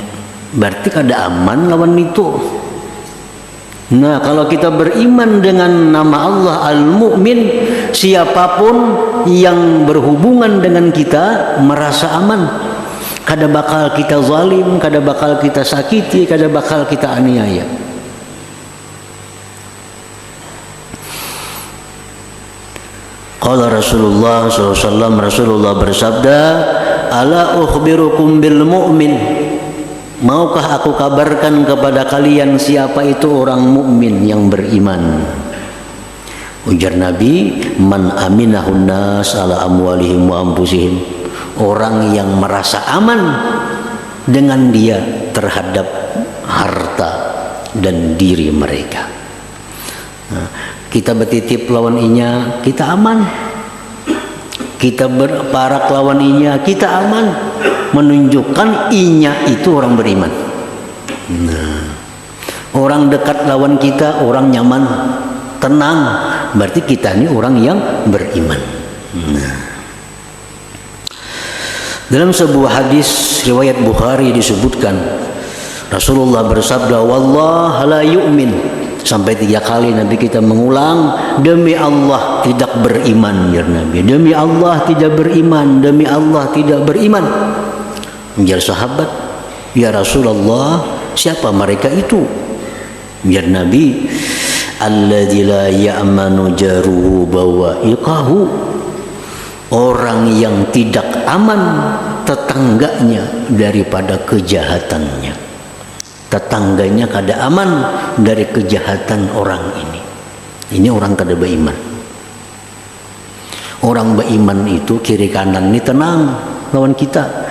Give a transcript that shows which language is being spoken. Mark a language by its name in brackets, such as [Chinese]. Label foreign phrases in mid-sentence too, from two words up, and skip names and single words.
[Indonesian] Berarti kada aman lawan itu. Nah, kalau kita beriman dengan nama Allah Al-Mu'min, siapapun yang berhubungan dengan kita merasa aman. [Banjar] Kada bakal kita zalim, kada bakal kita sakiti, kada bakal kita aniaya. [Indonesian] Qala Rasulullah SAW, Rasulullah bersabda, [Arabic] ألا أخبركم بالمؤمن, [Indonesian] maukah aku kabarkan kepada kalian siapa itu orang mukmin yang beriman? Ujar Nabi, [Arabic] من أمنه الناس على أموالهم وأنفسهم, [Indonesian] orang yang merasa aman dengan dia terhadap harta dan diri mereka. [Banjar] Nah, kita bertitip lawan inya, kita aman. Kita berparak lawan inya, kita aman. [Indonesian] Menunjukkan inya itu orang beriman. Nah, orang dekat lawan kita, orang nyaman, tenang, berarti kita ini orang yang beriman. Nah, dalam sebuah hadis riwayat Bukhari disebutkan Rasulullah bersabda, [Arabic] والله لا يؤمن, [Indonesian] sampai 3 kali Nabi kita mengulang, demi Allah tidak beriman, ya Nabi, demi Allah tidak beriman, demi Allah tidak beriman. Biar sahabat, ya Rasulullah, siapa mereka itu? Biar Nabi, [Arabic] الذي لا يأمن جاره بوائقه, [Indonesian] orang yang tidak aman tetangganya daripada kejahatannya. Tetangganya kada aman dari kejahatan orang ini. Ini orang kada beriman. Orang beriman itu kiri kanan ini tenang lawan kita.